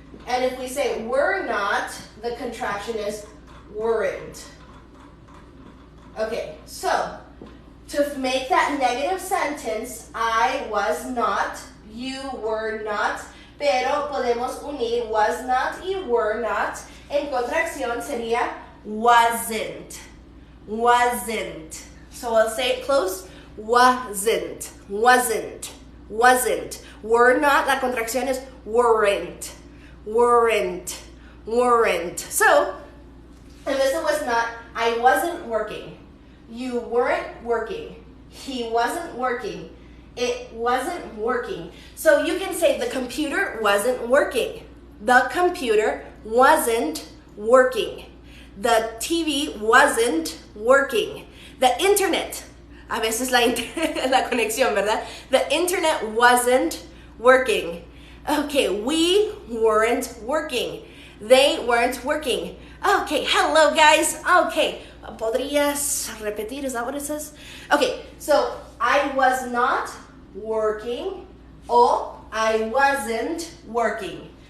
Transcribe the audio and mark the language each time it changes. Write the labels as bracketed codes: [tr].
[en] And if we say were not, the contraction is weren't. Okay, so to make that negative sentence, I was not, you were not, [es] pero podemos unir [en] was not y were not. [es] En contracción sería [en] wasn't, wasn't. So I'll say it close, wasn't, wasn't, wasn't. Were not, [es] la contracción es [en] weren't, weren't, weren't. So, and this was not, I wasn't working. You weren't working. He wasn't working. It wasn't working. So you can say the computer wasn't working. The computer wasn't working. The TV wasn't working. The internet, [es] a veces la conexión, ¿verdad? [en] The internet wasn't working. Okay, we weren't working. They weren't working. Okay, hello guys. Okay, [es] ¿podrías repetir? [en] Is that what it says? Okay, so I was not working or I wasn't working.